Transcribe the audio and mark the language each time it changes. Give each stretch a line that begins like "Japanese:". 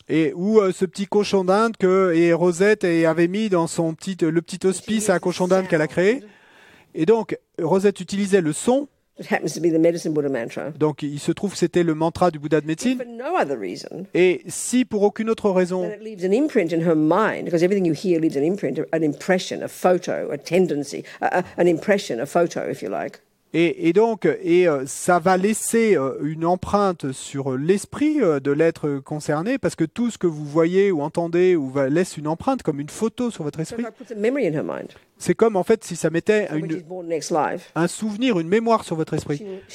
French: Et où ce petit cochon d'Inde que Rosette avait mis dans le petit hospice à cochon d'Inde qu'elle a créé. Et donc Rosette utilisait le son.
English: It happens to be the medicine Buddha mantra.
French: Donc il se trouve que c'était le mantra du Bouddha de médecine. For no other reason. Et si pour aucune autre raison. Then it leaves an imprint in her mind because everything you hear leaves an imprint, an impression, a photo, a tendency, an impression, a photo, if you like. Et donc, ça va laisser une empreinte sur l'esprit de l'être concerné, parce que tout ce que vous voyez ou entendez laisse une empreinte comme une photo sur votre esprit. C'est comme en fait si ça mettait un souvenir, une mémoire sur votre esprit.